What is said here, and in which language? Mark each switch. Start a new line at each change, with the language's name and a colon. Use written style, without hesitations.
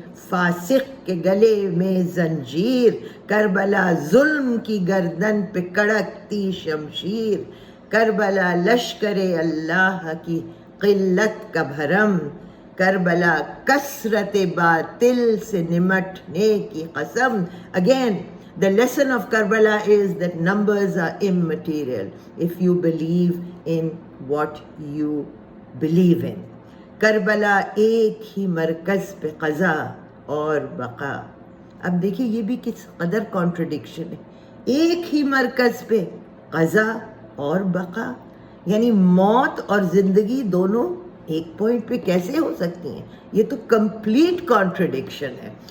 Urdu: فاسق کے گلے میں زنجیر، کربلا ظلم کی گردن پہ کڑکتی شمشیر، کربلا لشکر اللہ کی قلت کا بھرم، کربلا کثرت باطل سے نمٹنے کی قسم.
English: Again, the lesson of Karbala is that numbers are immaterial if you believe in what you believe in.
Urdu: Karbala ایک ہی مرکز پہ قضا اور بقا. اب دیکھیے یہ بھی کس قدر کانٹرڈکشن ہے، ایک ہی مرکز پہ قضا اور بقا، یعنی موت اور زندگی دونوں ایک پوائنٹ پہ کیسے ہو سکتی ہیں؟ یہ تو کمپلیٹ کانٹرڈکشن ہے.